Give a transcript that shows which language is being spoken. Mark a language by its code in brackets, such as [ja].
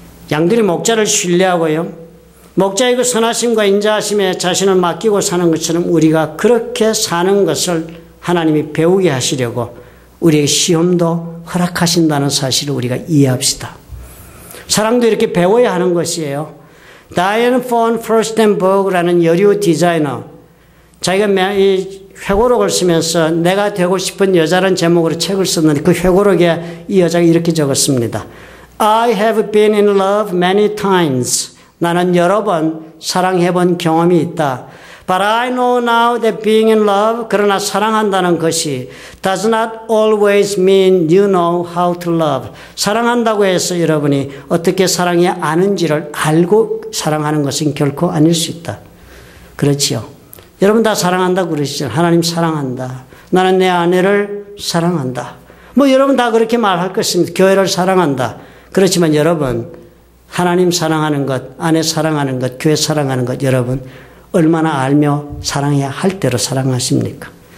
[ko] 양들이 목자를 신뢰하고요. 목자의 그 선하심과 인자하심에 자신을 맡기고 사는 것처럼 우리가 그렇게 사는 것을 하나님이 배우게 하시려고 우리에게 시험도 허락하신다는 사실을 우리가 이해합시다. 사랑도 이렇게 배워야 하는 것이에요. 다이언 폰 퍼스텐버그라는 여류 디자이너, 자기가 이 회고록을 쓰면서 내가 되고 싶은 여자라는 제목으로 책을 썼는데 그 회고록에 이 여자가 이렇게 적었습니다. [en] I have been in love many times. [ko] 나는 여러 번 사랑해본 경험이 있다. [en] But I know now that being in love, 그러나 사랑한다는 것이 does not always mean you know how to love. [ko] 사랑한다고 해서 여러분이 어떻게 사랑해야 아는지를 알고 사랑하는 것은 결코 아닐 수 있다. 그렇지요. 여러분 다 사랑한다고 그러시죠. 하나님 사랑한다. 나는 내 아내를 사랑한다. 뭐 여러분 다 그렇게 말할 것입니다. 교회를 사랑한다. 그렇지만 여러분 하나님 사랑하는 것, 아내 사랑하는 것, 교회 사랑하는 것 여러분 얼마나 알며 사랑해야 할 대로 사랑하십니까?